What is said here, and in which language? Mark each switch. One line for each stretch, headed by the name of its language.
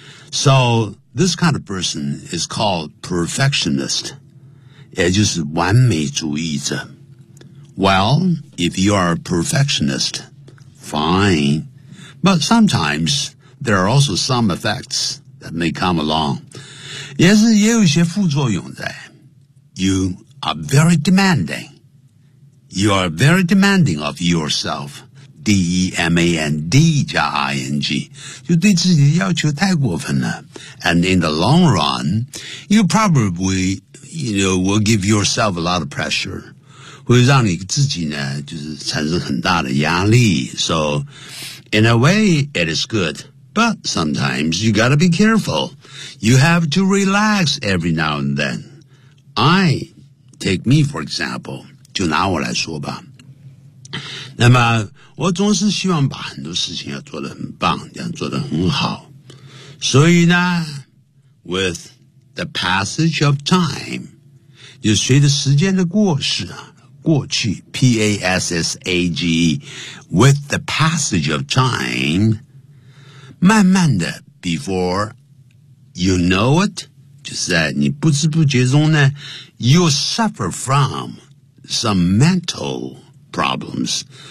English: So this kind of person is called perfectionist.
Chinese: 也就是完美主义者。
English: Well, if you are a perfectionist, fine. But sometimes... There are also some effects that may come along.
Chinese: 也是也有一些副作用在。
English: You are very demanding. You are very demanding of yourself. D-E-M-A-N-D
Chinese: 加
English: I-N-G.
Chinese: 就对自己要求太过分了。
English: And in the long run, you probably, you know, will give yourself a lot of pressure.
Chinese: 会让你自己呢就是产生很大的压力。
English: So, in a way, it is good. But sometimes you gotta be careful. You have to relax every now and then. I, take me for example,
Chinese: 就拿我来说吧。那么我总是希望把很多事情要做得很棒，要做得很好。所以呢
English: ,with the passage of time,
Chinese: 就随着时间的过去啊过去
English: ,P-A-S-S-A-G-E, with the passage of time,
Chinese: 慢慢的
English: ,before you know it,
Chinese: 就是在你不知不觉中呢
English: ,you'll suffer from some mental problems.